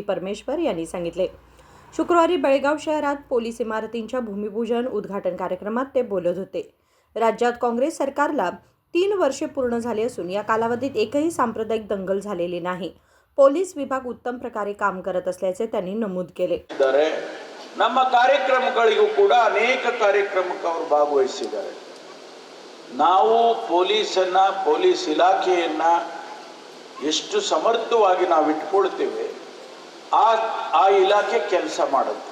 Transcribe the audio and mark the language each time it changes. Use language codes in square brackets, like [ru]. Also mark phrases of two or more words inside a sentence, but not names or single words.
[mr] परमेश्वर यांनी सांगितले. शुक्रवारी बेळगाव शहरात पोलीस इमारतींच्या भूमिपूजन उद्घाटन कार्यक्रमात ते बोलत होते. राज्यात काँग्रेस सरकारला 3 वर्षे पूर्ण झाली असून या कालावधीत एकही सांप्रदायिक दंगल झालेली नाही. पोलीस विभाग उत्तम प्रकारे काम करत असल्याचे त्यांनी नमूद केले. [kn] ನಮ್ಮ ಕಾರ್ಯಕ್ರಮಗಳಿಗೂ ಕೂಡ ಅನೇಕ ಕಾರ್ಯಕ್ರಮಕ್ಕೆ ಅವರು ಭಾಗವಹಿಸಿದ್ದಾರೆ. ನಾವು ಪೊಲೀಸ್ ಇಲಾಖೆಯನ್ನ ಎಷ್ಟು ಸಮರ್ಥವಾಗಿ ನಾವು ಇಟ್ಕೊಳ್ತೇವೆ ಆ ಇಲಾಖೆ ಕೆಲಸ ಮಾಡುತ್ತೆ.